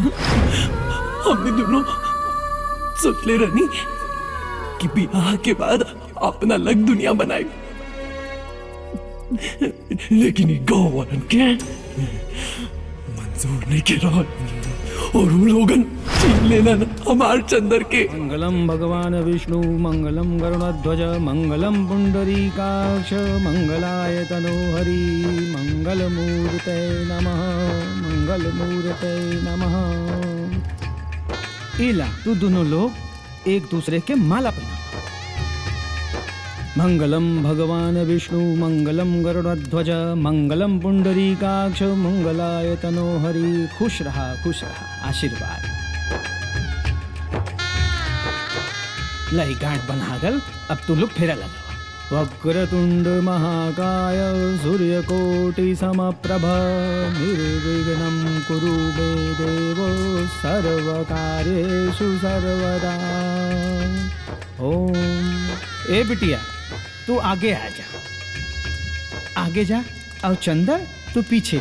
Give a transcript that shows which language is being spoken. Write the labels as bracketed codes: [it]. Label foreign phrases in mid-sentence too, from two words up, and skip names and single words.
[bho] हमने दोनों सोच ले रहनी कि बियाह के बाद अपना अलग दुनिया बनाए, लेकिन गाँव वालन के मंजूर नहीं के रहा और वो लोगन छीन लेना हमार चंदर के। [sa] मंगलम भगवान विष्णु मंगलम गरुड़ध्वज मंगलम पुंडरीकाक्ष मंगलाय तनोहरि मंगलमूर्ते नमः मंगलमूर्ते नमः। [bho] इला तू दोनों लोग एक दूसरे के माला पहना। [sa] मंगलम भगवान विष्णु मंगलम गरुड़ध्वज मंगलम पुंडरीकाक्ष मंगलाय तनोहरि। [bho] खुश रहा आशीर्वाद। लाई गांठ बना अब तू लोग फेरा लगा। [sa] वक्रतुंड महाकाय सूर्यकोटि समप्रभ निर्विघ्नं कुरु मे देव सर्वकार्येषु सर्वदा। ओम। [bho] ए बिटिया तू आगे आ जा, आगे जा। और चंदर तू पीछे।